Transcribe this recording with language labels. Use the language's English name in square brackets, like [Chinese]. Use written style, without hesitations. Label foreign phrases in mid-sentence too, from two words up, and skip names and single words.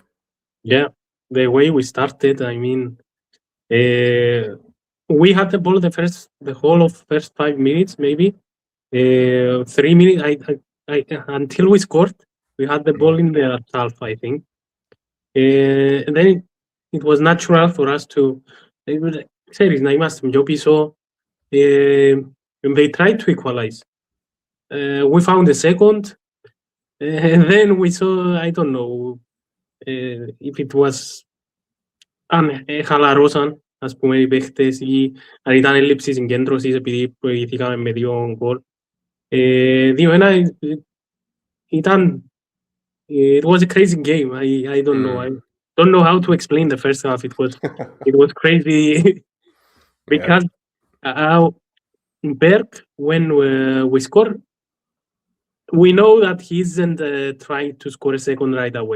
[English] Yeah, the way we started, I mean, we had the ball the whole of first 5 minutes, maybe 3 minutes. I until we scored, we had the ball in the half, I think. And then it was natural for us to. [Greek] Ξέρεις, να είμαστε πιο πίσω. [English] They tried to equalize. We found a second, and then we saw, I don't know if it was [Greek] αν χαλαρώσαν, ας πούμε, οι παίχτες ή αν ήταν έλλειψη συγκέντρωσης επειδή προηγηθήκαμε με 2 γκολ. 2-1 ήταν. [English] It was a crazy game. I don't know. I don't know how to explain the first half. It was crazy because Berg, when we score, we know that he isn't trying to score a second right away.